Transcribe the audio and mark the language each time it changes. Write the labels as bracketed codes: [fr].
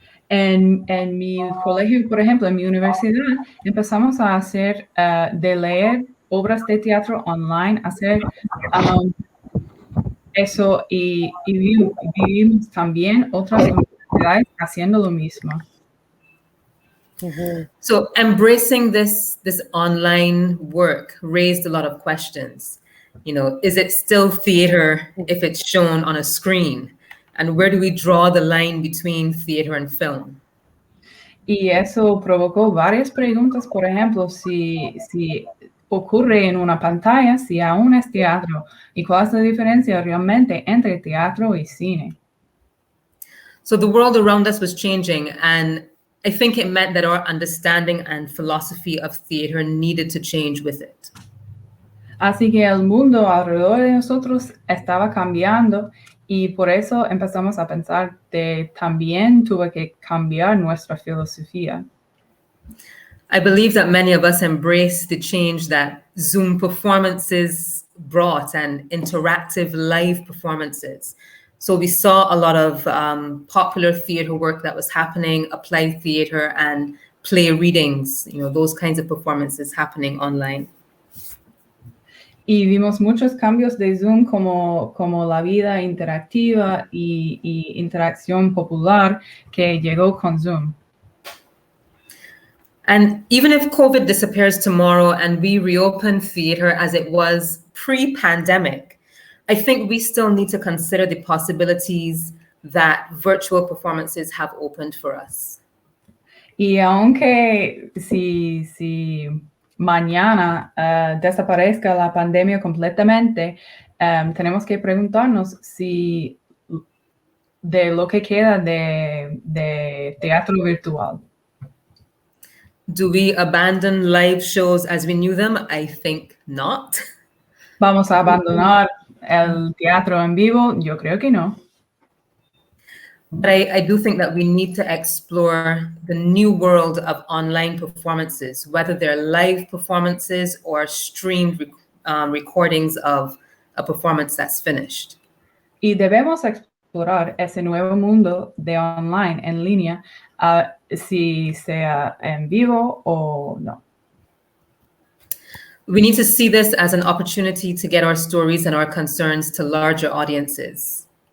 [es] En mi colegio, por ejemplo, en mi universidad, empezamos a hacer, de leer obras de teatro online, hacer eso, y vivimos también otras universidades haciendo lo mismo. Mm-hmm. [en] So embracing this online work raised a lot of questions. Is it still theater if it's shown on a screen? And where do we draw the line between theater and film? [es] Y eso provocó varias preguntas, por ejemplo, si ocurre en una pantalla, si aún es teatro, y cuál es la diferencia realmente entre teatro y cine. [en] So the world around us was changing, and I think it meant that our understanding and philosophy of theater needed to change with it. [es] Así que el mundo alrededor de nosotros estaba cambiando, y por eso empezamos a pensar que también tuvo que cambiar nuestra filosofía. [en] I believe that many of us embraced the change that Zoom performances brought and interactive live performances. So we saw a lot of popular theater work that was happening, applied theater and play readings, those kinds of performances happening online. [es] Y vimos muchos cambios de Zoom como la vida interactiva y interacción popular que llegó con Zoom. [en] And even if COVID disappears tomorrow and we reopen theater as it was pre-pandemic, I think we still need to consider the possibilities that virtual performances have opened for us. [es] Y aunque si mañana desaparezca la pandemia completamente, tenemos que preguntarnos si de lo que queda de teatro virtual. [en] Do we abandon live shows as we knew them? I think not. [es] ¿Vamos a abandonar el teatro en vivo? Yo creo que no. [en] But I do think that we need to explore the new world of online performances, whether they're live performances or streamed recordings of a performance that's finished. [es] Y debemos explorar ese nuevo mundo de online, en línea, si sea en vivo o no. [en] We need to see this as an opportunity to get our stories and our concerns to larger audiences.